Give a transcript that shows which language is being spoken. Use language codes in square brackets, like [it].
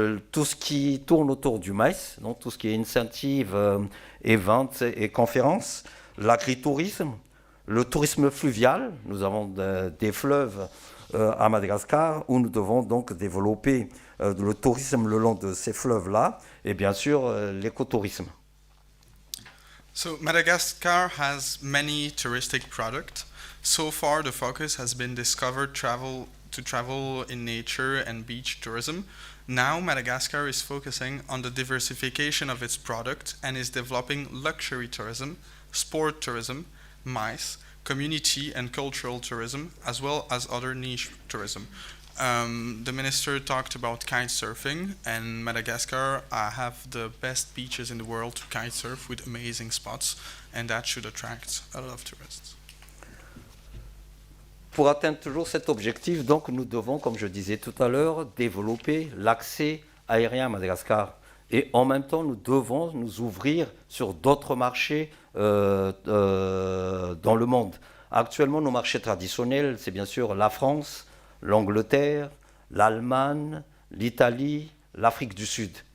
[fr] Tout ce qui tourne autour du maïs, donc tout ce qui est incentive, events et conférences, l'agritourisme, le tourisme fluvial. Nous avons des fleuves à Madagascar où nous devons donc développer le tourisme le long de ces fleuves-là et bien sûr l'écotourisme. [en] So Madagascar has many touristic products. So far, the focus has been travel in nature and beach tourism. Now, Madagascar is focusing on the diversification of its product and is developing luxury tourism, sport tourism, MICE, community and cultural tourism, as well as other niche tourism. The minister talked about kite surfing, and Madagascar have the best beaches in the world to kite surf with amazing spots, and that should attract a lot of tourists. [fr] Pour atteindre toujours cet objectif, donc, nous devons, comme je disais tout à l'heure, développer l'accès aérien à Madagascar. Et en même temps, nous devons nous ouvrir sur d'autres marchés dans le monde. Actuellement, nos marchés traditionnels, c'est bien sûr la France, l'Angleterre, l'Allemagne, l'Italie, l'Afrique du Sud.